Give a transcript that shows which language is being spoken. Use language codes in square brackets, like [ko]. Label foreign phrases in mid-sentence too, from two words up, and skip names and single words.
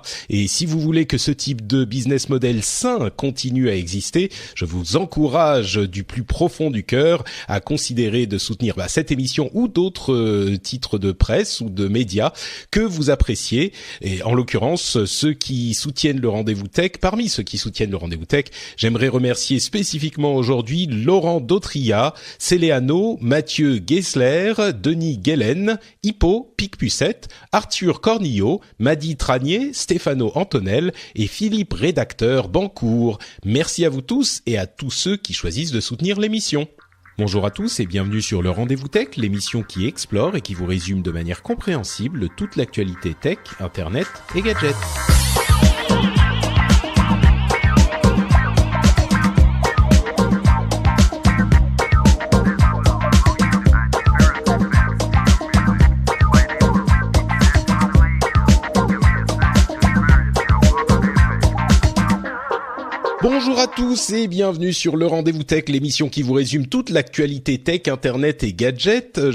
[fr] Et si vous voulez que ce type de [en] business model [fr] sain continue à exister, je vous encourage du plus profond du cœur à considérer de soutenir cette émission ou d'autres titres de presse ou de médias que vous appréciez. Et en l'occurrence, ceux qui soutiennent le Rendez-vous Tech, parmi ceux qui soutiennent le Rendez-vous Tech, j'aimerais remercier spécifiquement aujourd'hui Laurent Dautria, Céléano, Mathieu Gessler, Denis Guellen, Hippo, Picpucette, Arthur Cornillo, Madi Tranier, Stéphano Antonel et Philippe Rédacteur Bancourt. Merci à vous tous et à tous ceux qui choisissent de soutenir l'émission. Bonjour à tous et bienvenue sur le Rendez-vous Tech, l'émission qui explore et qui vous résume de manière compréhensible toute l'actualité tech, internet et gadgets. Bonjour à tous et bienvenue sur le Rendez-vous Tech, l'émission qui vous résume toute l'actualité tech, internet et gadgets.